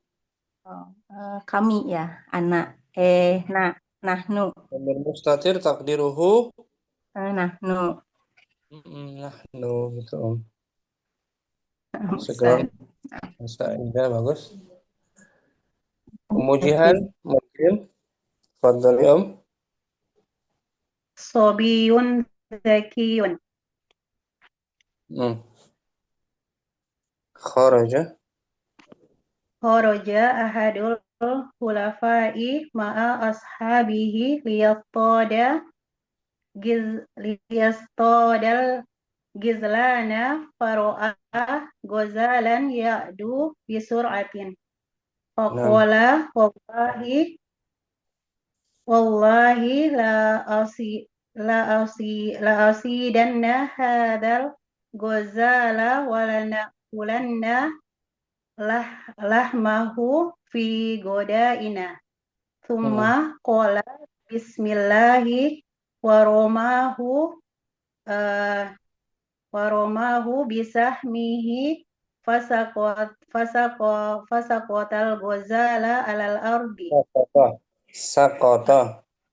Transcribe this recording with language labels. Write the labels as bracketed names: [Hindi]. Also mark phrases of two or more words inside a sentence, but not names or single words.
[Indonesian] Kami ya, anak. Nahnu. [Arabic] ضمير مستتر تقديره [Indonesian] Nahnu. nahnu gitu. Ustaz. Sekarang Ustazah bagus. Kemudian mungkin fadhali [Arabic] صبي ذكي. Kharaja خرج أحد الخلفاء مع أصحابه ليصطاد الغزلان فرأى غزالا يعدو بسرعة. فقال والله لأصيدن هذا الغزال ولنأكلن لحمه في غدائنا. ثم قال بسم الله ورماه بسهمه فسقط الغزال على الأرض. Sakota